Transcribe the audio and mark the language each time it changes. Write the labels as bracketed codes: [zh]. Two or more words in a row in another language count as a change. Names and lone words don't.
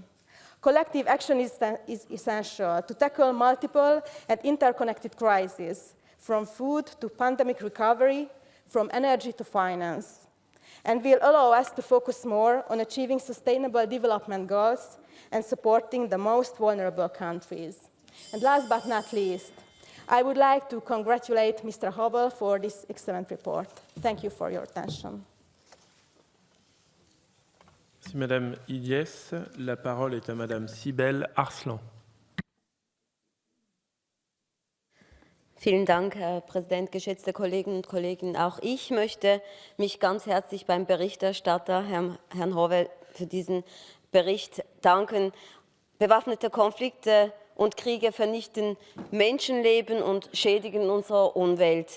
[en] Collective action is essential to tackle multiple and interconnected crises, from food to pandemic recovery, from energy to finance, and will allow us to focus more on achieving sustainable development goals and supporting the most vulnerable countries. And last but not least, I would like to congratulate Mr. Howell for this excellent report. Thank you for your attention. [fr] Merci Madame Idiès. La parole est à Madame Sibel Arslan. [de] Vielen Dank, Herr Präsident, geschätzte Kolleginnen und Kollegen. Auch ich möchte mich ganz herzlich beim Berichterstatter, Herrn Howell, für diesen Bericht danken. Bewaffnete Konflikte und Kriege vernichten Menschenleben und schädigen unsere Umwelt.